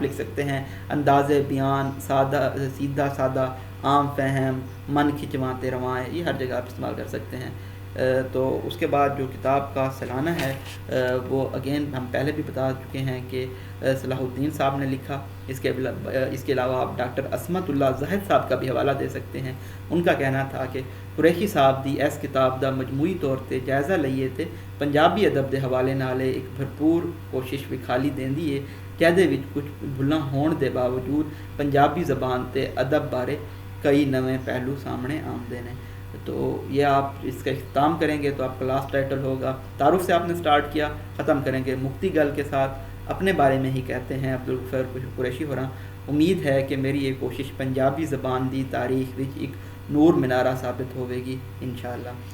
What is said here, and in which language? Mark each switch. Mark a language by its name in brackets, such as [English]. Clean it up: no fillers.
[Urdu] آپ لکھ سکتے ہیں انداز بیان سادہ، سیدھا سادہ، عام فہم، من کھنچواتے روائیں، یہ ہر جگہ آپ استعمال کر سکتے ہیں. تو اس کے بعد جو کتاب کا سلانہ ہے وہ اگین ہم پہلے بھی بتا چکے ہیں کہ صلاح الدین صاحب نے لکھا. اس کے علاوہ آپ ڈاکٹر عصمت اللہ زاہد صاحب کا بھی حوالہ دے سکتے ہیں. ان کا کہنا تھا کہ قریشی صاحب [Punjabi] دی اس کتاب دا مجموعی طور تے جائزہ لئیے تے پنجابی ادب دے حوالے نالے ایک بھرپور کوشش وکھالی دیندی ہے جہدے وچ کچھ بھلاں ہون دے باوجود پنجابی زبان تے ادب بارے کئی نویں پہلو سامنے آمدے نے. [Urdu] تو یہ آپ اس کا اختتام کریں گے تو آپ کا لاسٹ ٹائٹل ہوگا تعارف سے آپ نے سٹارٹ کیا، ختم کریں گے مکتی گل کے ساتھ. اپنے بارے میں ہی کہتے ہیں عبدالغفار قریشی ہورا، امید ہے کہ [Punjabi] میری یہ کوشش پنجابی زبان دی تاریخ وچ ایک نور منارہ ثابت ہوئے گی انشاءاللہ.